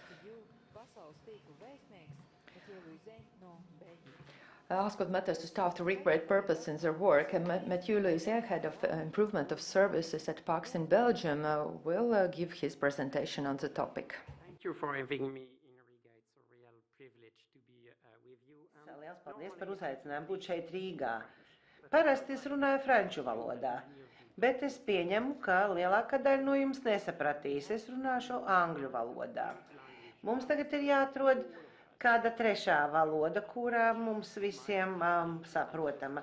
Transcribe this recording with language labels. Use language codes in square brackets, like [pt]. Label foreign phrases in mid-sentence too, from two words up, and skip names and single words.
[en] Ask what matters to staff to recreate purpose in their work. And Mathieu Louiset, head of improvement of services at PAX in Belgium, will give his presentation on the topic. Thank you for having me in Riga. It's a real privilege to be with you. [lv] Liels paldies par uzaicinājumu būt šeit Rīgā. Parasti es runāju franču valodā, bet es pieņemu, ka lielākā daļa no jums nesapratīs. Es runāšu angļu valodā. Mums tagad ir jāatrod kāda trešā valoda, kurā mums visiem saprotama.